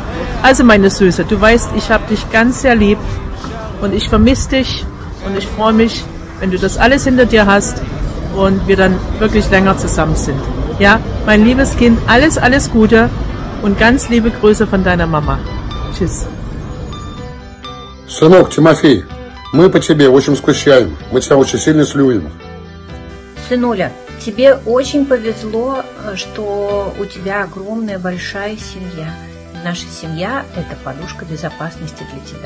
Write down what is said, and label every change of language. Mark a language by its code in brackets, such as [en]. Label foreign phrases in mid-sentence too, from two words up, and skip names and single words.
[de] Also meine Süße, du weißt, ich habe dich ganz sehr lieb und ich vermisse dich und ich freue mich, wenn du das alles hinter dir hast und wir dann wirklich länger zusammen sind. Ja, mein liebes Kind, alles, alles Gute und ganz liebe Grüße von deiner Mama. Tschüss. [ru] Сынок, Тимофей, мы по тебе очень скучаем, мы тебя очень сильно любим. Сынуля, тебе очень повезло, что у тебя огромная большая семья. Наша семья – это подушка безопасности для тебя.